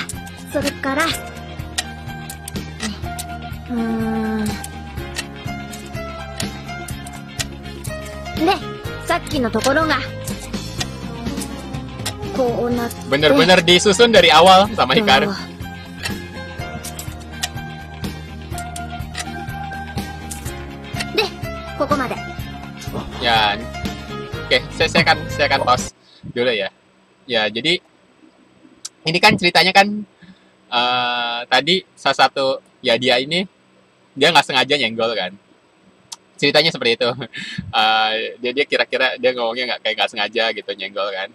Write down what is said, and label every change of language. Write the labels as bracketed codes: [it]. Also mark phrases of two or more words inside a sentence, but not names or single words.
[ja] それから、で、さっきのところが、こうなって、 [id] Bener-bener disusun dari awal sama Hikaru. [ja] で、ここまで。 [id] Ya, oke, saya akan pause dulu ya. Ya, jadi ini kan ceritanya kan tadi salah satu ya dia nggak sengaja nyenggol kan. Ceritanya seperti itu. Dia kira-kira dia ngomongnya nggak sengaja gitu nyenggol kan.